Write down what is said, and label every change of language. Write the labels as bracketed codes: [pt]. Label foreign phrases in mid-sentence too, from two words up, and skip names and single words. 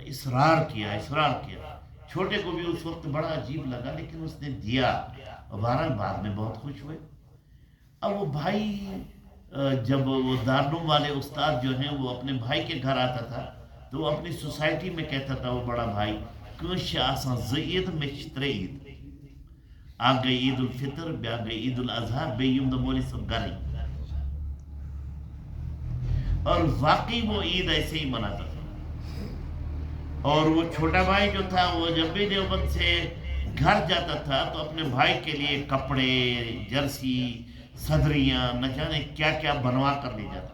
[ur] اصرار کیا اصرار کیا. چھوٹے کو بھی اس وقت بڑا عجیب لگا لیکن اس نے دیا، اور بہرحال بعد میں بہت خوش ہوئے. اب وہ بھائی جب وہ دارالعلوم والے استاد جو ہیں وہ اپنے بھائی کے گھر آتا تھا تو وہ اپنی سوسائٹی میں کہتا تھا، وہ بڑا بھائی [ks] کٲنٛسہِ آسان 2 عید مےٚ چھِ 3 عید. اکھ گئی عید الفطر، بیاکھ گئی عید الاضحیٰ، بیٚیہِ یِم دۄہ مولوی صٲب گرٕے. [ur] اور واقعی وہ عید ایسے ہی مناتا تھا. اور وہ چھوٹا بھائی جو تھا وہ جب بھی دیوبند سے گھر جاتا تھا تو اپنے بھائی کے لیے کپڑے، جرسی، صدریاں، نہ جانے کیا کیا بنوا کر لے جاتا.